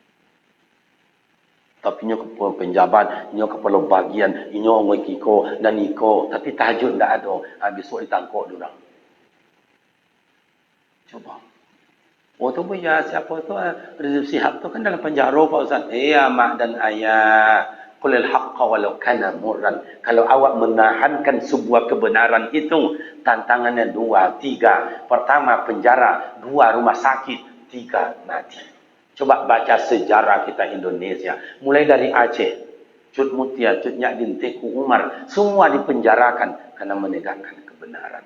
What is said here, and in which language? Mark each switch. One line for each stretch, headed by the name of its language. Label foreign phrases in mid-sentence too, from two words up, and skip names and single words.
Minangkabau: Tapi nyo kepala penjabat, nyo kepala bagian, nyo ngoi kiko dan iko, tapi tahajud ndak ada.
Indonesian: Besok ditangkap orang. Coba. Oh tu punya siapa tu Rizik Syihab tu kan dalam penjara Pak Ustaz. Mak dan ayah,
Arabic: qulil haqqa walau kana murran.
Indonesian: Kalau awak menahankan sebuah kebenaran itu, tantangannya 2, 3. Pertama penjara, 2 rumah sakit, 3 mati. Coba baca sejarah kita Indonesia. Mulai dari Aceh, Cut Mutia, Cut Nyadin, Teku Umar. Semua dipenjarakan karena menegakkan kebenaran.